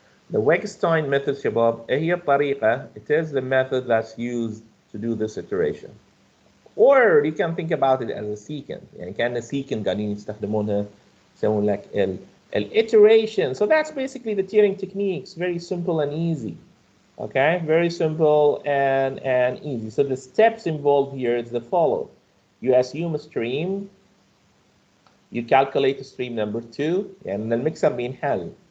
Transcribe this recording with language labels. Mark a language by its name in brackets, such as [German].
[English] The Weckstein method, [Arabic] شباب, هي الطريقة. [English] It is the method that's used to do this iteration. Or you can think about it as a secant. [Arabic] يعني كأن secant قاعدين يستخدمونها يسوون لك iteration. [English] So that's basically the tiering techniques. Very simple and easy. Okay, very simple and easy. So the steps involved here is the following. You assume a stream, you calculate stream number 2, and then mixer [Arabic] بينحل.